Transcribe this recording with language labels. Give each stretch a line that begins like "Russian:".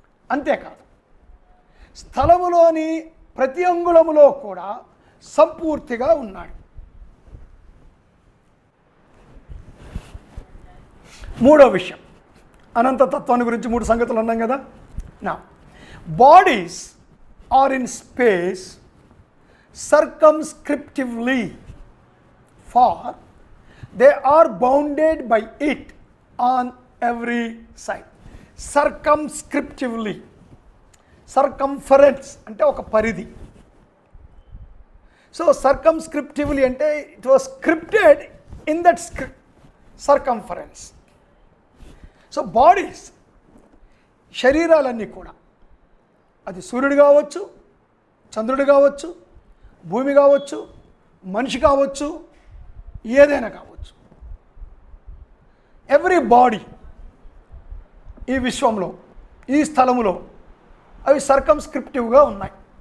Telugu: అంతేకాదు, స్థలములోని ప్రతి అంగుళములో కూడా సంపూర్తిగా ఉన్నాడు. మూడో విషయం, అనంతతత్వాన్ని గురించి 3 సంగతులు అన్నాం కదా.
English: నా bodies are in space circumscriptively, for they are bounded by it on every side.
Telugu: Circumscriptively, circumference అంటే ఒక పరిధి.
English: so circumscriptively
Telugu: అంటే
English: It was scripted in that circumference.
Telugu: So bodies, శరీరాలన్నీ కూడా, అది సూర్యుడు కావచ్చు, చంద్రుడు కావచ్చు, భూమి కావచ్చు, మనిషి కావచ్చు, ఏదైనా కావచ్చు,
English: every body
Telugu: ఈ విశ్వంలో, ఈ స్థలములో అవి సర్కంస్క్రిప్టివ్గా ఉన్నాయి.